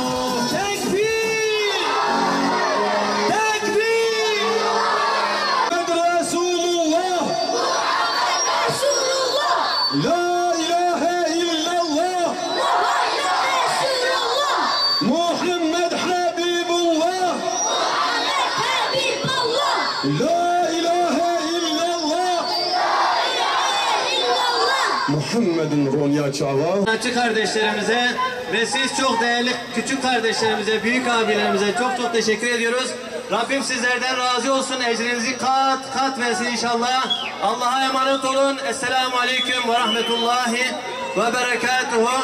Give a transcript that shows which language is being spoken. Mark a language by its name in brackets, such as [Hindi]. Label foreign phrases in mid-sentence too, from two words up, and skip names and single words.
[Arabic] لا إله إلا الله محمد حبيب الله لا إله إلا الله محمد Ronya Çava [Turkish] Sanatçı kardeşlerimize ve siz çok değerli küçük kardeşlerimize, büyük abilerimize çok çok teşekkür ediyoruz. Rabbim sizlerden razı olsun. Ecrinizi kat kat versin inşallah. Allah'a emanet olun. [Arabic] السلام عليكم ورحمة الله وبركاته.